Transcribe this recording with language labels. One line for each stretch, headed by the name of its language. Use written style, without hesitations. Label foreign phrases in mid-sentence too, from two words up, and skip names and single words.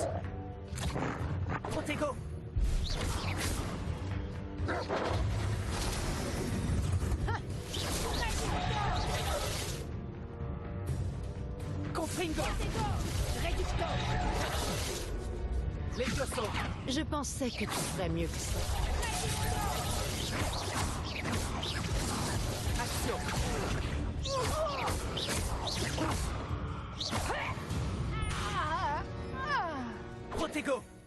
French: Protego. Confringo. Réducteur. Levioso. Je pensais que tu ferais mieux que ça. Action. Protego.